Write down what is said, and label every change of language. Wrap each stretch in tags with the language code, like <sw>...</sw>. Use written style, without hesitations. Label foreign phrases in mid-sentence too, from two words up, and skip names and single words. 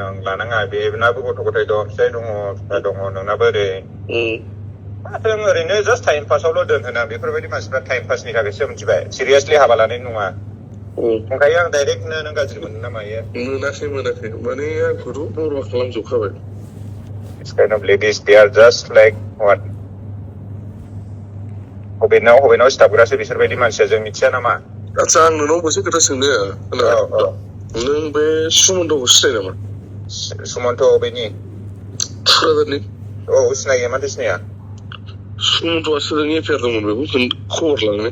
<brx>लानाङा, बेनाबो गथ' गथाय दं, फिसाय दङ, फिसा दङ, नोंनाबो ओरै। माथो ओरैनो जास्ट</brx> <en>time pass'</en> <brx>दोनहोना। बेफोरबायदि मानसिफ्रा</brx> <en>time pass</en> <brx>थाखायसो मिथिबाय, सिरियासलि हाबा लानाय नङा। ओंखायनो आं डाइरेक्टनो नों गाज्रि मोनो ना मायो? मोनाखै माने आंखौथ' बरबाद खालामजोबखाबाय।</brx> <en>This kind of ladies, they are just like what?</en> <brx>हबेनाव सिथाबग्रासो बिसोरबायदि मानसिया, जों मिथिया नामा? आच्छा, आं नोंनाव मोनसे खोथा सोंनो। नों बे सुमन्तखौ सिनायो नामा? सुमन्त बेनि थुक्राझारनि? औ सिनायो, माथो सिनाया? सुमन्तआ सोरजों एफेयार दंमोन बेखौ खबर लांनो?</brx>